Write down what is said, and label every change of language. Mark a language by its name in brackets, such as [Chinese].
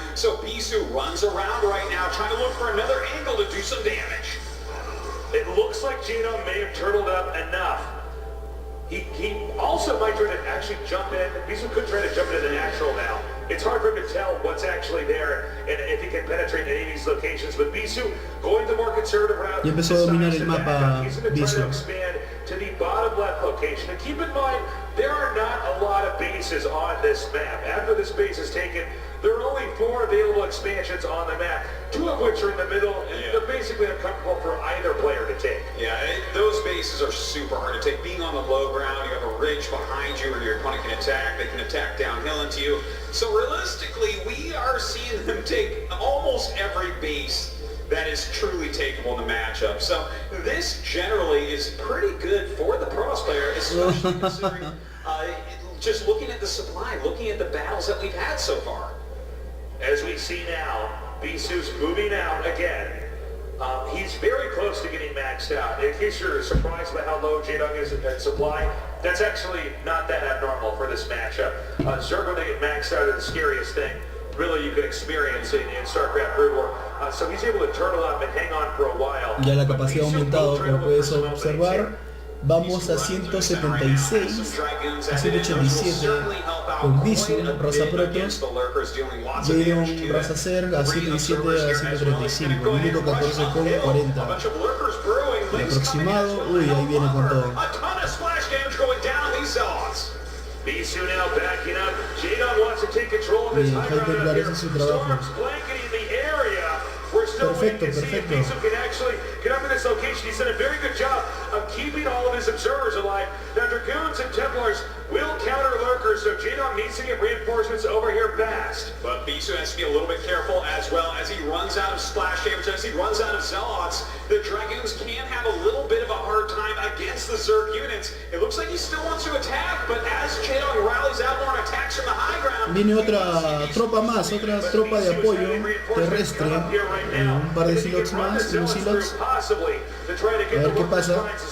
[English] So BISU runs around right now, trying to look for another angle to do some damage. It looks like JAEDONG may have turtled up enough. He also might try to actually jump in. BISU could try to jump into the natural now. It's hard for him to tell what's actually there and if he can penetrate any of these locations. But BISU going the more conservative route. [Spanish] Y empezó a dominar el mapa BISU. [English] To the bottom left location. And keep in mind, there are not a lot of bases on this map. After this base is taken, there are only 4 available expansions on the map, 2 of which are in the middle, and they're basically uncomfortable for either player to take. Yeah, those bases are super hard to take. Being on the low ground, you have a ridge behind you where your opponent can attack. They can attack downhill into you. So realistically, we are seeing them take almost every base that is truly takeable in the matchup. So this generally is pretty good for the Pros player, especially considering just looking at the supply, looking at the battles that we've had so far. As we see now, BISU's moving out again. He's very close to getting maxed out. In case you're surprised by how low JAEDONG is in supply, that's actually not that abnormal for this matchup. Zerg, when they get maxed out, is the scariest thing really you could experience in Starcraft Brood War. So he's able to turtle up and hang on for a while. [Spanish] Ya la capacidad ha aumentado, como puedes observar. Vamos a 176, a 187 con BISU, raza Protoss, JAEDONG, raza Zerg, a 107 a 135, minuto 14 con 40. El aproximado, uy, ahí viene con todo. [English] BISU now backing up. JAEDONG wants to take control of this high ground out here. Storm's blanketing the area. We're still waiting to see if BISU can actually get up in this location. He's done a very good job of keeping all of his observers alive. Now Dragoons and Templars will counter lurkers, so JAEDONG needs to get reinforcements over here fast. But BISU has to be a little bit careful as well as he runs out of splash damage, as he runs out of Zealots. The Dragoons can have a little bit of a hard time against the Zerg units. It looks like he still wants to attack, but as JAEDONG rallies out more and attacks from the high ground... [Spanish] Viene otra tropa más, otra tropa de apoyo terrestre. Un par de silots más, unos silots. A ver qué pasa.